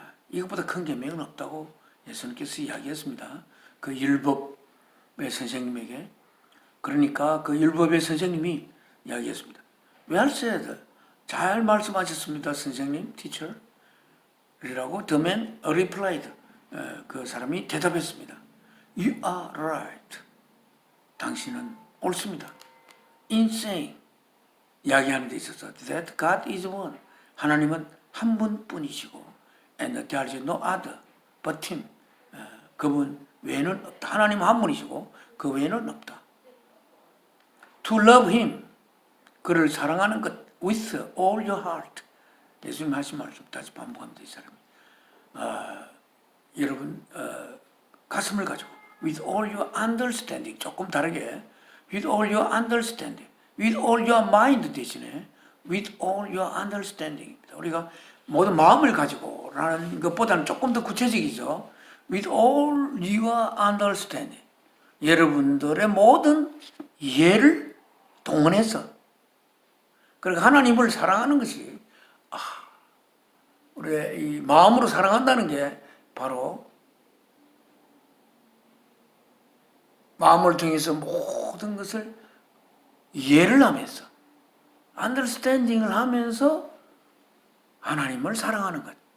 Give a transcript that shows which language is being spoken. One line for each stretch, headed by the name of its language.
Korean: 이것보다 큰 계명은 없다고 예수님께서 이야기했습니다. 그 율법의 선생님에게. 그러니까 그 율법의 선생님이 이야기했습니다.
English: Well said.
Korean: 잘 말씀하셨습니다, 선생님, teacher. 이라고
English: the man replied.
Korean: 그 사람이 대답했습니다.
English: You are right.
Korean: 당신은 옳습니다.
English: In saying,
Korean: 이야기하는 데 있어서
English: that God is one.
Korean: 하나님은 한 분뿐이시고
English: and there is no other but him.
Korean: 그분 외에는 없다. 하나님은 한 분이시고 그 외에는 없다.
English: To love him.
Korean: 그를 사랑하는 것
English: with all your heart.
Korean: 예수님 하신 말씀 다시 반복합니다. 이 사람이. 여러분 가슴을 가지고
English: with all your understanding.
Korean: 조금 다르게
English: with all your understanding. with all your mind
Korean: 대신에
English: with all your understanding.
Korean: 우리가 모든 마음을 가지고 라는 것보다는 조금 더 구체적이죠.
English: with all your understanding.
Korean: 여러분들의 모든 이해를 동원해서, 그러니까 하나님을 사랑하는 것이, 우리의 이 마음으로 사랑한다는 게 바로 마음을 통해서 모든 것을 이해를 하면서, understanding을 하면서 하나님을 사랑하는 것.